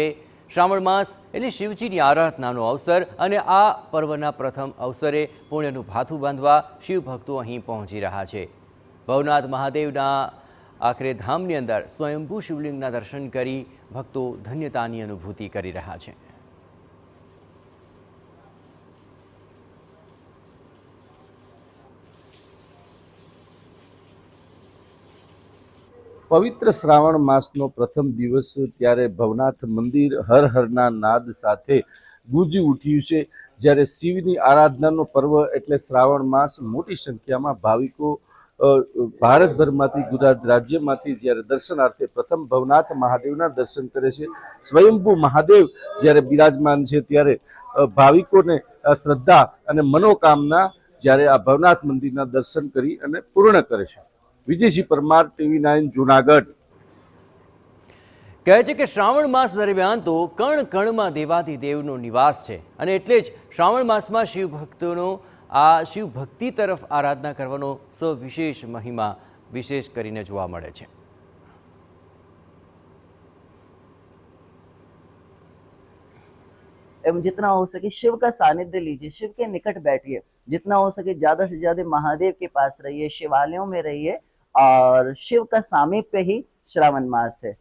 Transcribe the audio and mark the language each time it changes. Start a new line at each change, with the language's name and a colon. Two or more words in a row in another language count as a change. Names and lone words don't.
Gujarati: શ્રાવણ માસ એટલે શિવજીની આરાધનાનો અવસર અને આ પર્વના પ્રથમ અવસરે પુણ્યનું ભાથું બાંધવા શિવ ભક્તો અહીં પહોંચી રહ્યા છે। ભવનાથ મહાદેવના આખરે ધામની અંદર સ્વયંભૂ શિવલિંગના દર્શન કરી ભક્તો ધન્યતાની અનુભૂતિ કરી રહ્યા છે। પવિત્ર શ્રાવણ માસનો પ્રથમ દિવસ ત્યારે ભવનાથ મંદિર હર હરના નાદ સાથે ગૂંજી ઉઠ્યું છે। જ્યારે શિવની આરાધનાનો પર્વ એટલે શ્રાવણ માસ મોટી સંખ્યામાં ભાવિકો ભારતભરમાંથી ગુજરાત રાજ્યમાંથી જ્યારે દર્શનાર્થે પ્રથમ ભવનાથ મહાદેવના દર્શન કરે છે। સ્વયંભૂ મહાદેવ જ્યારે બિરાજમાન છે ત્યારે ભાવિકોને શ્રદ્ધા અને મનોકામના જ્યારે આ ભવનાથ મંદિરના દર્શન કરી અને પૂર્ણ કરે છે। विजय सिंह परमार, TV9 जूनागढ़। કહે છે કે શ્રાવણ માસ દરમિયાન તો કણ કણમાં દેવાધિદેવનો નિવાસ છે અને એટલે જ શ્રાવણ માસમાં શિવ ભક્તોનો આ શિવ ભક્તિ તરફ આરાધના કરવાનો સવિશેષ મહિમા વિશેષ કરીને જોવા મળે છે।
Hindi: एवं जितना हो सके शिव का सानिध्य लीजिए, शिव के निकट बैठिए, जितना हो सके ज्यादा से ज्यादा महादेव के पास रहिए, शिवालयों में रहिए और शिव का सामीप्य ही श्रावण मास है।